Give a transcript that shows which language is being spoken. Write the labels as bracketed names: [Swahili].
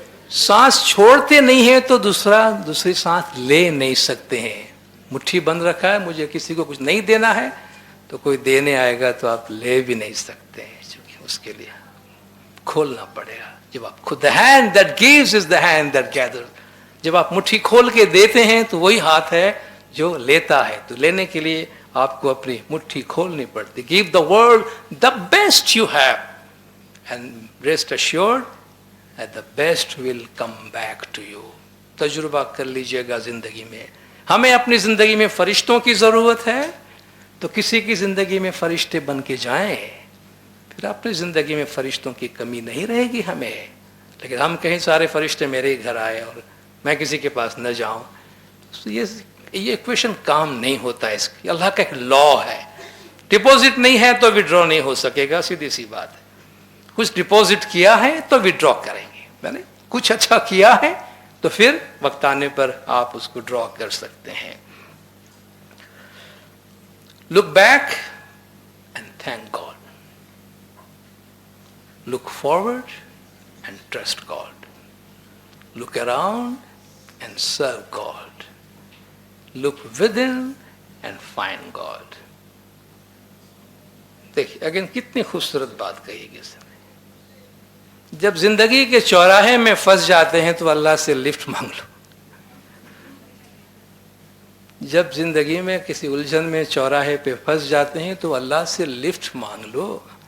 [Urdu] سانس چھوڑتے نہیں ہیں تو دوسری سانس لے نہیں سکتے ہیں. مٹھی بند رکھا ہے, مجھے کسی کو کچھ نہیں دینا ہے تو کوئی دینے آئے گا تو آپ لے بھی نہیں سکتے ہیں, چونکہ اس کے لیے کھولنا پڑے گا. جب آپ خود [English] the hand that gives is the hand that gathers. [Urdu] جب آپ مٹھی کھول کے دیتے ہیں تو وہی ہاتھ ہے جو لیتا ہے. تو لینے کے لیے آپ کو اپنی مٹھی کھولنی پڑتی. [English] Give the world the best you have and rest assured that the best will come back to you. [Urdu] تجربہ کر لیجئے گا زندگی میں. ہمیں اپنی زندگی میں فرشتوں کی ضرورت ہے تو کسی کی زندگی میں فرشتے بن کے جائیں, پھر اپنی زندگی میں فرشتوں کی کمی نہیں رہے گی ہمیں. لیکن ہم کہیں سارے فرشتے میرے ہی گھر آئے اور میں کسی کے پاس نہ جاؤں, یہ ایکویشن کام نہیں ہوتا. اس کی اللہ کا ایک لا ہے, ڈپوزٹ نہیں ہے تو وڈرا نہیں ہو سکے گا, سیدھی سی بات ہے. کچھ ڈپوزٹ کیا ہے تو وڈرا کریں گے, میں نے کچھ اچھا کیا ہے تو پھر وقت آنے پر آپ اس کو ڈرا کر سکتے ہیں. [English] Look back and thank God. Look forward and trust God. Look around and serve God. Look within and find God. [Urdu] دیکھیے اگین کتنی خوبصورت بات کہی گئی اس نے. جب زندگی کے چوراہے میں پھنس جاتے ہیں تو اللہ سے لفٹ مانگ لو. جب زندگی میں کسی الجھن میں چوراہے پہ پھنس جاتے ہیں تو اللہ سے لفٹ مانگ لو.